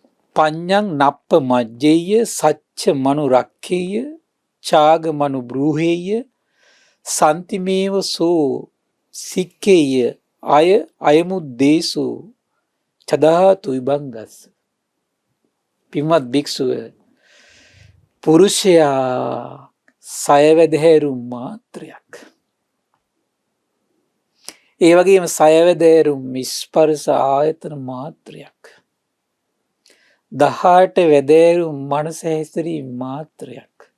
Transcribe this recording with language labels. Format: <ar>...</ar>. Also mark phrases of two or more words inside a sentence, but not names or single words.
<pi>පඤ්ඤං නප්ප මජ්ජේය සච්ච මනු රක්ඛේය චාග මනු බ්‍රූහේය සන්තිමේව සෝ සික්කේය අයමුද්දේසු චදාතු විභංගස්.</pi> <si>පින්වත් භික්ෂුව, පුරුෂයා සයවැදහැරු මාත්‍රයක්. ඒ වගේම සයවැදහැරු ස්පර්ශ ආයතන මාත්‍රයක්. 18 වැදෑරු මනස හැසිරීම මාත්‍රයක්.</si>